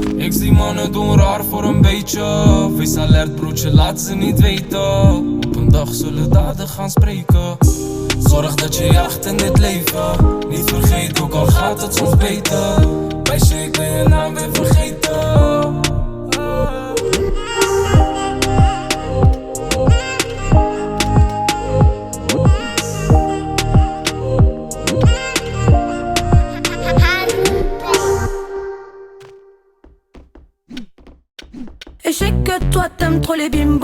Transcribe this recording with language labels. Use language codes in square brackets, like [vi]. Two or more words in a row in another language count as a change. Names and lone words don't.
[nl] Ik zie mannen doen raar voor een beetje. Wees alert broertje, laat ze niet weten. Op een dag zullen daden gaan spreken. Zorg dat je jacht in dit leven. Niet vergeet, ook al gaat het soms beter. Meisje, ik ben je naam weer vergeten. [fr] Et je sais que toi t'aimes trop les bimbos.